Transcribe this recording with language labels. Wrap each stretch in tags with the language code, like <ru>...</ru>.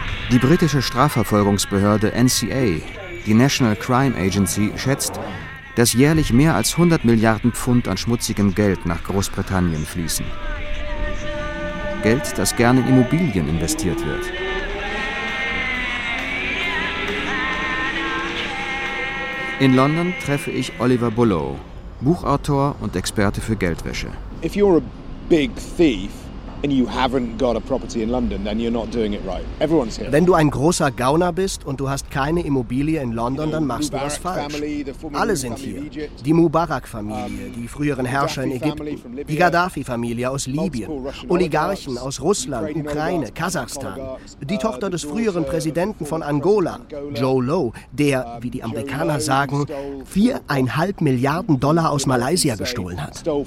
<de>Die britische Strafverfolgungsbehörde NCA, die National Crime Agency, schätzt, dass jährlich mehr als 100 Milliarden Pfund an schmutzigem Geld nach Großbritannien fließen. Geld, das gerne in Immobilien investiert wird. In London treffe ich Oliver Bullough, Buchautor und Experte für Geldwäsche.</de> <en>If you're a big thief and you haven't got a property in London, then you're not doing it right. Everyone's here.</en> <de>Wenn du ein großer Gauner bist und du hast keine Immobilie in London, dann machst du was falsch. Alle sind hier. Die Mubarak-Familie, die früheren Herrscher in Ägypten, die Gaddafi-Familie aus Libyen, Oligarchen aus Russland, Ukraine, Kasachstan, die Tochter des früheren Präsidenten von Angola, Joe Lowe, der, wie die Amerikaner sagen, 4,5 Milliarden Dollar aus Malaysia gestohlen hat.</de>